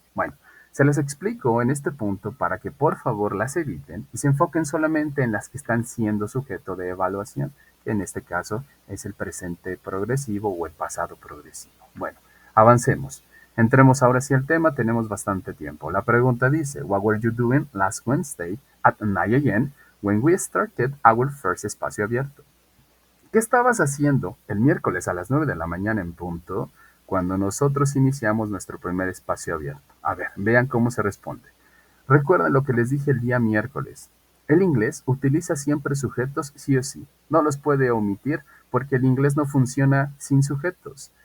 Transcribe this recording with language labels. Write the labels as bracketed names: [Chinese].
[Spanish] Bueno, se las explico en este punto para que por favor las eviten y se enfoquen solamente en las que están siendo sujeto de evaluación, que en este caso es el presente progresivo o el pasado progresivo. Bueno, avancemos. Entremos ahora sí al tema, tenemos bastante tiempo. La pregunta dice, [English] What were you doing last Wednesday at 9 a.m. when we started our first espacio abierto? [Spanish] ¿Qué estabas haciendo el miércoles a las 9 de la mañana en punto cuando nosotros iniciamos nuestro primer espacio abierto? A ver, vean cómo se responde. Recuerden lo que les dije el día miércoles. El inglés utiliza siempre sujetos sí o sí. No los puede omitir porque el inglés no funciona sin sujetos.